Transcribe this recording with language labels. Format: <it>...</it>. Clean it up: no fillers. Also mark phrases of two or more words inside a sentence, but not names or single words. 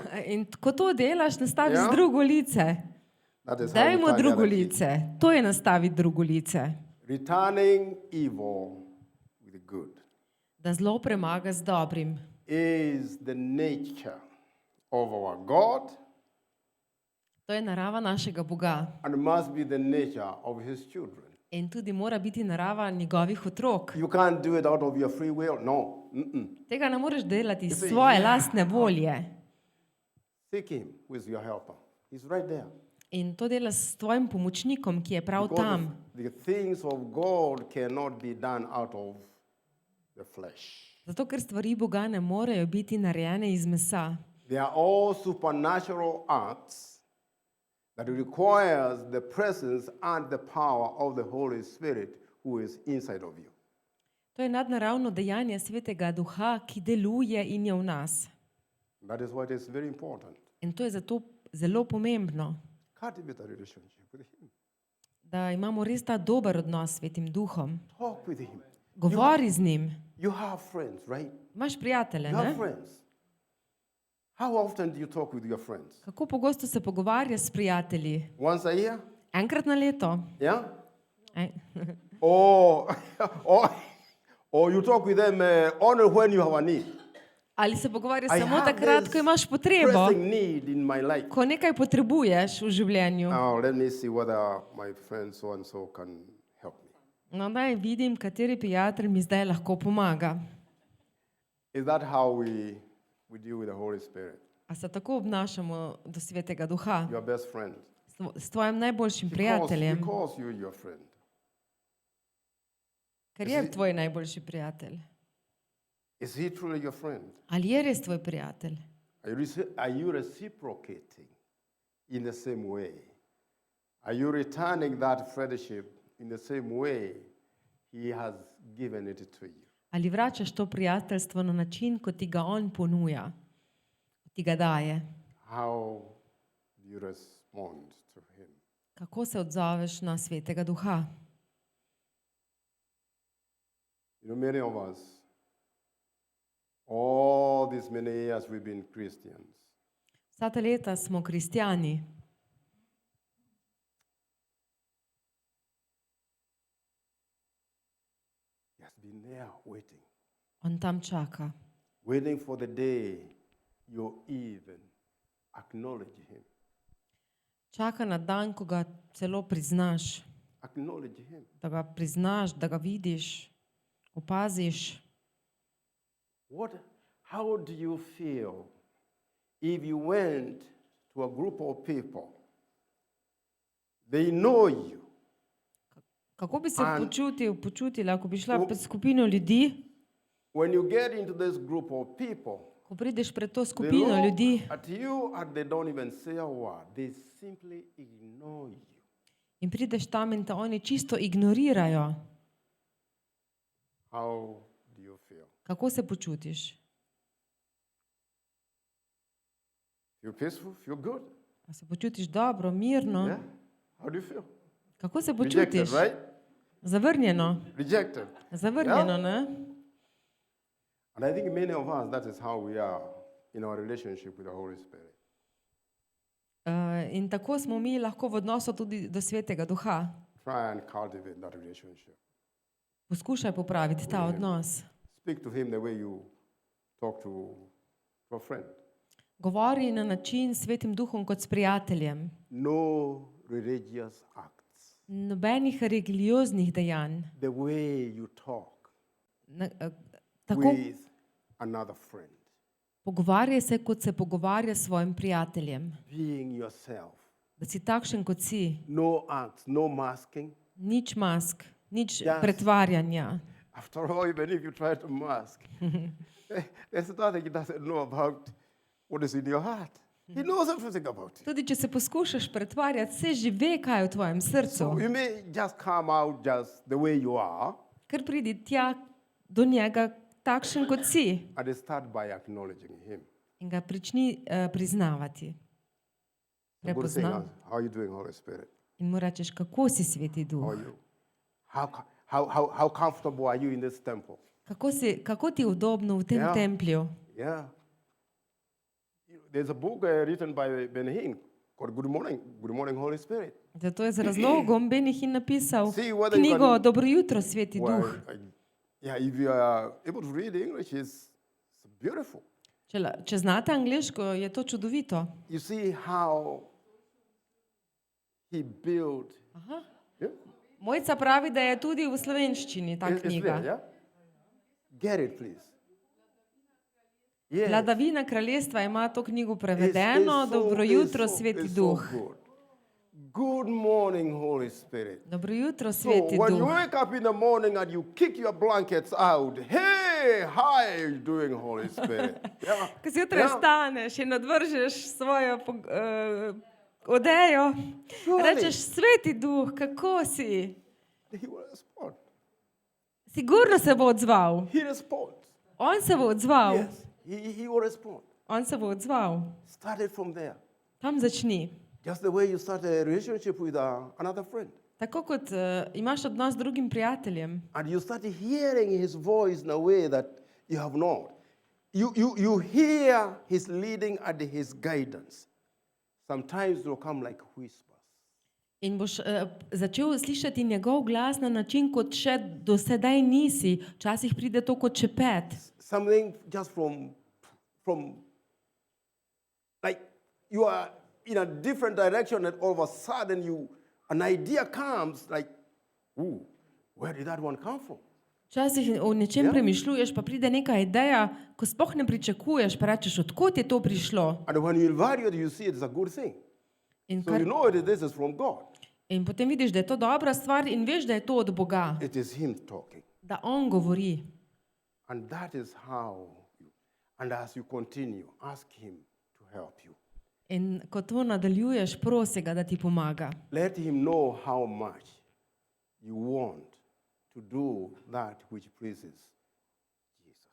<sl>in ko to delaš, nastaviš Ja. drugo lice.</sl> <en>That is how you</en> <sl>Dajmo</sl> <en>turn the</en> <sl>drugo</sl> <en>other cheek.</en> <sl>lice. To je nastaviti drugo lice.</sl> <en>Returning evil with good</en> <sl>Da zlo premaga z dobrim.</sl> <en>is the nature of our God</en> <sl>To je narava našega Boga.</sl> <en>and must be the nature of his children.</en> <sl>In tudi mora biti narava njegovih otrok.</sl> <en>You can't do it out of your free will. No.</en> <sl>Tega ne moreš delati iz</sl> <en>say,</en> <sl>svoje</sl> <en>"Yeah."</en> <sl>lastne volje.</sl> <en>Seek him who is your helper. He's right there.</en> <sl>In to dela s tvojim pomočnikom, ki je prav</sl> <en>Because</en> <sl>tam.</sl> <en>the things of God cannot be done out of the flesh.</en> <sl>Zato, ker stvari Boga ne morejo biti narejene iz mesa.</sl> <en>They are all supernatural acts that requires the presence and the power of the Holy Spirit who is inside of you.</en> <sl>To je nadnaravno dejanje Svetega Duha, ki deluje in je v nas.</sl> <en>That is why it is very important.</en> <sl>In to je zato zelo pomembno,</sl> <en>Cultivate a relationship with him.</en> <sl>da imamo res ta dober odnos s Svetim Duhom.</sl> <en>Talk with him.</en> <sl>Govori z njim.</sl> <en>You have friends, right?</en> <sl>Imaš prijatelje,</sl> <en>You have</en> <sl>ne?</sl> <en>friends. How often do you talk with your friends?</en> <sl>Kako pogosto se pogovarjaš s prijatelji?</sl> <en>Once a year?</en> <sl>Enkrat na leto?</sl> <en>Yeah?</en> <sl>Ej.</sl> <en>Or, or you talk with them only when you have a need.</en> <sl>Ali se pogovarjaš</sl> <en>I</en> <sl>samo</sl> <en>have</en> <sl>takrat,</sl> <en>this</en> <sl>ko imaš potrebo,</sl> <en>pressing need in my life.</en> <sl>ko nekaj potrebuješ v življenju?</sl> <en>Now, let me see whether my friend so and so can help me.</en> <sl>No, daj vidim, kateri prijatelj mi zdaj lahko pomaga.</sl> <en>Is that how we deal with the Holy Spirit?</en> <sl>A se tako obnašamo do Svetega Duha?</sl> <en>Your best friend.</en> <sl>S tvojim najboljšim prijateljem,</sl> <en>Because you're your friend.</en> <sl>ker je tvoj najboljši prijatelj.</sl> <en>Is he truly your friend?</en> <sl>Ali je res tvoj prijatelj?</sl> <en>Are you reciprocating in the same way? Are you returning that friendship in the same way he has given it to you?</en> <sl>Ali vračaš to prijateljstvo na način, kot ti ga on ponuja, ti ga daje?</sl> <en>How do you respond to him?</en> <sl>Kako se odzoveš na Svetega Duha?</sl> <en>You know, many of us, all these many years we've been Christians,</en> <sl>Vsa ta leta smo kristjani.</sl> <en>he has been there waiting,</en> <sl>On tam čaka.</sl> <en>waiting for the day you even acknowledge him.</en> <sl>Čaka na dan, ko ga celo priznaš.</sl> <en>Acknowledge him.</en> <sl>Da ga priznaš, da ga vidiš, opaziš.</sl> <en>How do you feel if you went to a group of people? They know you.</en> <sl>Kako bi se</sl> <en>And-</en> <sl>počutila, ako bi šla pred skupino ljudi,</sl> <en>When you get into this group of people,</en> <sl>ko prideš pred to</sl> <en>they</en> <sl>skupino</sl> <en>look</en> <sl>ljudi</sl> <en>at you and they don't even say a word. They simply ignore you.</en> <sl>in prideš tam in te oni čisto ignorirajo,</sl> <en>How do you feel?</en> <sl>kako se počutiš?</sl> <en>Feel peaceful? Feel good?</en> <sl>A se počutiš dobro, mirno?</sl> <en>Yeah? How do you feel?</en> <sl>Kako se</sl> <en>Rejected,</en> <sl>počutiš?</sl> <en>right?</en> <sl>Zavrnjeno.</sl> <en>Rejected.</en> <sl>Zavrnjeno, ne?</sl> <en>And I think many of us, that is how we are in our relationship with the Holy Spirit.</en> <sl>In tako smo mi lahko v odnosu tudi do Svetega Duha.</sl> <en>Try and cultivate that relationship.</en> <sl>Poskušaj popraviti ta odnos.</sl> <en>Speak to him the way you talk to a friend.</en> <sl>Govori na način s Svetim Duhom kot s prijateljem.</sl> <en>No religious acts.</en> <sl>Nobenih religioznih dejanj.</sl> <en>The way you talk</en> <sl>Tako</sl> <en>with another friend.</en> <sl>pogovarjaj se, kot se pogovarja s svojim prijateljem.</sl> <en>Being yourself.</en> <sl>Da si takšen, kot si.</sl> <en>No acts, no masking.</en> <sl>Nič mask, nič</sl> <en>Yes.</en> <sl>pretvarjanja.</sl> <en>After all, even if you try to mask, there's nothing he doesn't know about what is in your heart. He knows everything about it.</en> <sl>Tudi če se poskušaš pretvarjati, se že ve, kaj je v tvojem srcu.</sl> <en>So you may just come out just the way you are</en> <sl>Ker pridi tja do njega takšen, kot si.</sl> <en>and start by acknowledging him.</en> <sl>In ga prični priznavati.</sl> <en>The good thing</en> <sl>Prepozna.</sl> <en>is, how are you doing, Holy Spirit?</en> <sl>In mu rečeš, kako si, Sveti</sl> <en>How</en> <sl>Duh.</sl> <en>are you? How comfortable are you in this temple?</en> <sl>Kako ti je udobno v tem Ja. templju?</sl> <en>Yeah. There's a book written by Ben Hinn called Good Morning, Holy Spirit.</en> <sl>Zato je z razlogom Benihin napisal</sl> <en>See whether you</en> <sl>knjigo</sl> <en>can-</en> <sl>Dobro jutro, Sveti</sl> <en>Well,</en> <sl>Duh.</sl> <en>if you are able to read English, it's beautiful.</en> <sl>Če znate angleško, je to čudovito.</sl> <en>You see how he built. Yeah?</en> <sl>Mojca pravi, da je tudi v slovenščini ta</sl> <en>It's</en> <sl>knjiga.</sl> <en>there, yeah? Get it, please. Yes.</en> <sl>Vladavina kraljestva ima to knjigo</sl> <en>It's</en> <sl>prevedeno.</sl> <en>so-</en> <sl>Dobro</sl> <en>it's</en> <sl>jutro,</sl> <en>so-</en> <sl>Sveti</sl> <en>it's so</en> <sl>Duh.</sl> <en>good. Good morning, Holy Spirit.</en> <sl>Dobro jutro,</sl> <en>So</en> <sl>Sveti</sl> <en>when you</en> <sl>Duh.</sl> <en>wake up in the morning and you kick your blankets out, hey, how are you doing, Holy Spirit? Yeah.</en> <sl>Ko zjutraj Ja. vstaneš in odvržeš svojo odejo,</sl> <en>Surely.</en> <sl>rečeš, Sveti Duh, kako si?</sl> <en>He will respond.</en> <sl>Sigurno se bo odzval.</sl> <en>He responds.</en> <sl>On se bo odzval.</sl> <en>Yes, he will respond.</en> <sl>On se bo odzval.</sl> <en>Start it from there.</en> <sl>Tam začni.</sl> <en>Just the way you start a relationship with another friend.</en> <sl>Tako kot imaš odnos z drugim prijateljem</sl> <en>And you start hearing his voice in a way that you have not. You hear his leading and his guidance. Sometimes it will come like whispers.</en> <sl>in boš začel slišati njegov glas na način, kot še do sedaj nisi. Včasih pride to kot šepet.</sl> <en>Something just from like you are in a different direction and all of a sudden an idea comes like, ooh, where did that one come from?</en> <sl>Včasih o nečem Ja. premišljuješ, pa pride neka ideja, ko sploh ne pričakuješ, pa rečeš, odkot je to prišlo.</sl> <en>And when you evaluate, you see it's a good thing.</en> <sl>In,</sl> <en>So you know this is from God.</en> <sl>in potem vidiš, da je to dobra stvar in veš, da je to od Boga,</sl> <en>It is him talking.</en> <sl>da On govori.</sl> <en>And that is and as you continue, ask him to help you.</en> <sl>In ko to nadaljuješ, prosi ga, da ti pomaga.</sl> <en>Let him know how much you want to do that which pleases Jesus.</en>